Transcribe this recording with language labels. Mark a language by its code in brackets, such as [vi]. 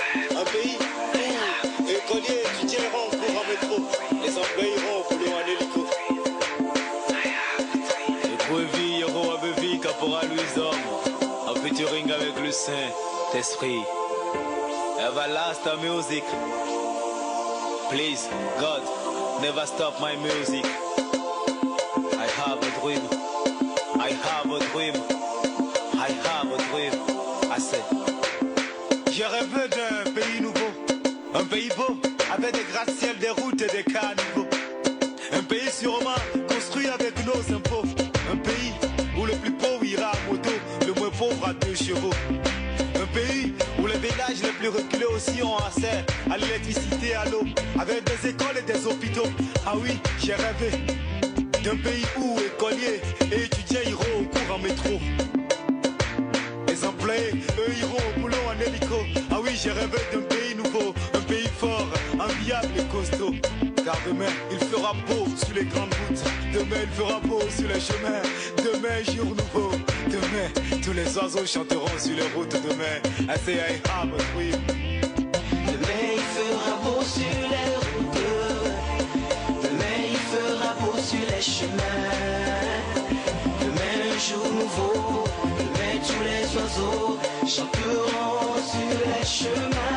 [fr] Un pays où écoliers, étudiants iront en cours en métro. Les employés iront au boulot en hélico. Et Kouevi, Yoro Abevi, Caporal Wisdom, en featuring avec le Saint-Esprit. [en] Everlasting music. Please, God, never stop my music. I have a dream. I have a dream. I have a dream. I say. [fr] J'ai rêvé d'un pays nouveau. Un pays beau, avec des gratte-ciel, des routes et des caniveaux. Un pays sûrement construit avec nos impôts. Un pays où le plus pauvre ira à moto, le moins pauvre à 2 chevaux. Un pays où les villages les plus reculés aussi ont accès à l'électricité et à l'eau, avec des écoles et des hôpitaux. Ah oui, j'ai rêvé d'un pays où écoliers et étudiants iront au cours en métro. Les employés, eux, iront au boulot en hélico. Ah oui, j'ai rêvé d'un pays nouveau, un pays fort, enviable et costaud. Car demain, il fera beau sur les grandes routes. Demain, il fera beau sur les chemins. Demain, jour nouveau. Demain, tous les oiseaux chanteront sur les routes. Demain, [en] I say I have a dream. [fr] Demain, il fera beau sur les routes. Demain, il fera beau sur les chemins. Demain, jour nouveau. Demain, tous les oiseaux chanteront sur les chemins.